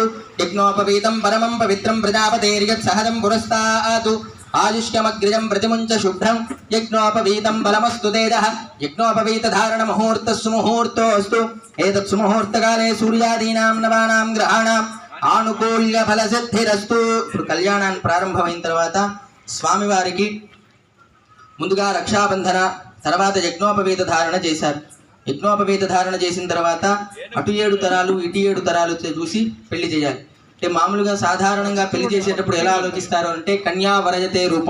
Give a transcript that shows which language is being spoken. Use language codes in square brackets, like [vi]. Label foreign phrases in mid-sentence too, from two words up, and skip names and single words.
[sa] यज्ञोपवीतं परमं पवित्रं प्रजापतेर्यत्सहजं पुरस्तात् आयुष्यमग्रिजं प्रतिमुञ्च शुभ्रं यज्ञोपवीतं बलमस्तु तेजः यज्ञोपवीतधारणमुहूर्तः सुमुहूर्तोऽस्तु। एतत् सुमुहूर्तकाले सूर्यादीनां नवानां ग्रहाणाम् आनुकूल्य फलसिद्धिरस्तु। [te] ఇప్పుడు కళ్యాణాన్ని ప్రారంభమైన తర్వాత స్వామివారికి ముందుగా రక్షాబంధన, తర్వాత యజ్ఞోపవీత ధారణ చేశారు. యజ్ఞోపవీత ధారణ చేసిన తర్వాత అటు 7 తరాలు ఇటు 7 తరాలు చూసి పెళ్లి చేయాలి. అంటే మామూలుగా సాధారణంగా పెళ్లి చేసేటప్పుడు ఎలా ఆలోచిస్తారు అంటే, [sa] కన్యా వరజతే రూపం.